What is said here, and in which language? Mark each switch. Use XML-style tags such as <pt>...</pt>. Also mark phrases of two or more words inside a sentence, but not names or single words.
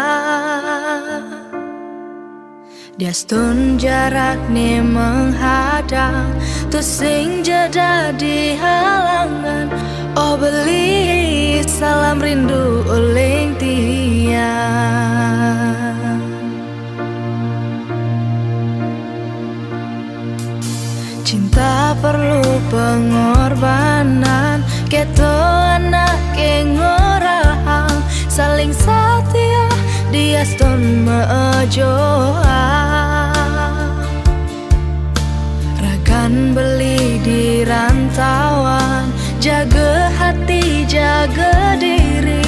<ban>Diastun</ban> <id>jarak nih menghadang,</id> <ban>tuh sing jadi halangan. Oh beli salam rindu uling tiang.</ban> <id>Cinta perlu pengorbanan,</id> <ban>keto anak ngorahang, saling setia dia stun mejoang. Ragan beli di rantauan,</ban> <id>jaga hati jaga diri.</id>